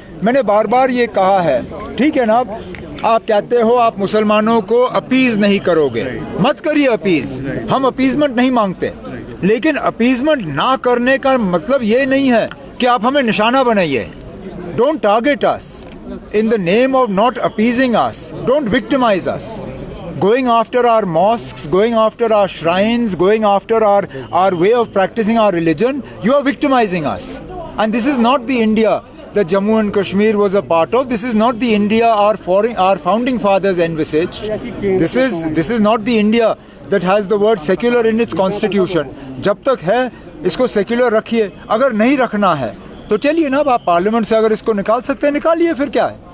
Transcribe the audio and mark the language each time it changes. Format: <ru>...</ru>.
<hi>मैंने बार बार ये कहा है, ठीक है ना, आप कहते हो आप मुसलमानों को अपीज़ नहीं करोगे, मत करिए अपीज़, हम अपीज़मेंट नहीं मांगते, लेकिन अपीज़मेंट ना करने का मतलब ये नहीं है कि आप हमें निशाना बनाइए।</hi> <en>Don't target us in the name of not appeasing us, don't victimise us. going after our mosques, going after our shrines, going after our way of practicing our religion, you are victimizing us. And this is not the India that Jammu and Kashmir was a part of. This is not the India our founding fathers envisaged. This is not the India that has the word secular in its constitution.</en> <hi>जब तक है इसको secular रखिए, अगर नहीं रखना है तो चलिए ना, आप पार्लियामेंट से अगर इसको निकाल सकते हैं निकालिए, फिर क्या है.</hi>